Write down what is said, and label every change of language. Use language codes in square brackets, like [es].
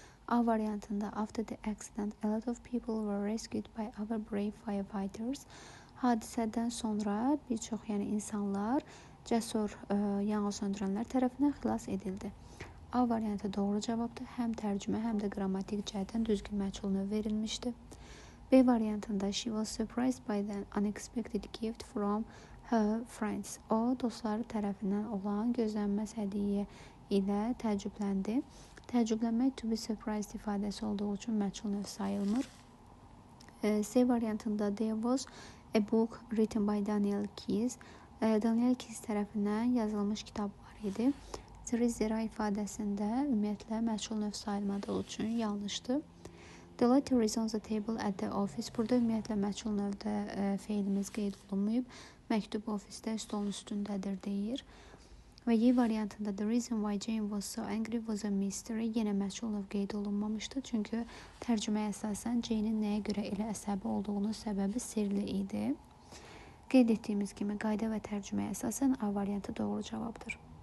[az] A variantında [en] after the accident, a lot of people were rescued by our brave firefighters. [az] Hadisədən sonra bir çox insanlar cəsur yanğınsöndürənlər tərəfindən xilas edildi. A variantı doğru cavabdır. Həm tərcümə, həm də qrammatik cəhətdən düzgün məchul növ verilmişdir. B variantında [en] she was surprised by the unexpected gift from her friends. [az] O, dostları tərəfindən olan gözlənməz hədiyyə ilə təəccübləndi. Təəccüblənmək [en] to be surprised [az] ifadəsi olduğu üçün məchul növ sayılmır. C variantında [en] there was a book written by Daniel Keyes. [az] Daniel Keyes tərəfindən yazılmış kitab var idi. Zira ifadəsində ümumiyyətlə məchul növ sayılmadığı üçün yanlışdır. [en] The letter is on the table at the office. [az] Burada ümumiyyətlə məchul növdə feilimiz qeyd olunmayıb. Məktub ofisdə stolun üstündədir deyir. Və Y variantında [en] the reason why Jane was so angry was a mystery. [az] Yenə məchul növ qeyd olunmamışdı. Çünki tərcüməyə əsasən Jane'in nəyə görə elə əsəbi olduğunun səbəbi sirli idi. Qeyd etdiyimiz kimi qayda və tərcüməyə əsasən A variantı doğru cavabdır.